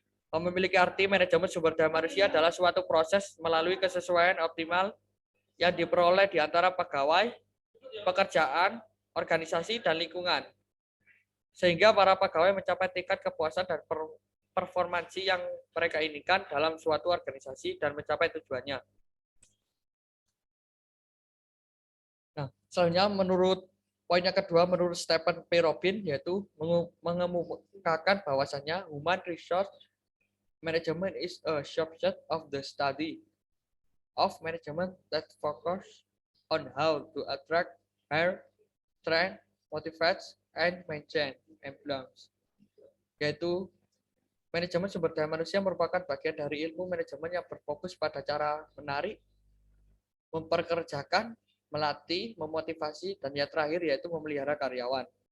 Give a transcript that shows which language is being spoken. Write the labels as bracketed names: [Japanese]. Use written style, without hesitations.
[Indonesian] Memiliki arti manajemen sumber daya manusia adalah suatu proses melalui kesesuaian optimal yang diperoleh di antara pegawai, pekerjaan, organisasi, dan lingkungan, sehingga para pegawai mencapai tingkat kepuasan dan performansi yang mereka inginkan dalam suatu organisasi dan mencapai tujuannya. Nah, selanjutnya menurut poinnya kedua, menurut Stephen P. Robin, yaitu mengemukakan bahwasannya [English] human resource management is a subset of the study of management that focus on how to attract, hire, train, motivate, and maintain employees. [Indonesian] Yaitu manajemen sumber daya manusia merupakan bagian dari ilmu manajemen yang berfokus pada cara menarik, memperkerjakan, melatih, memotivasi, dan yang terakhir yaitu memelihara karyawan.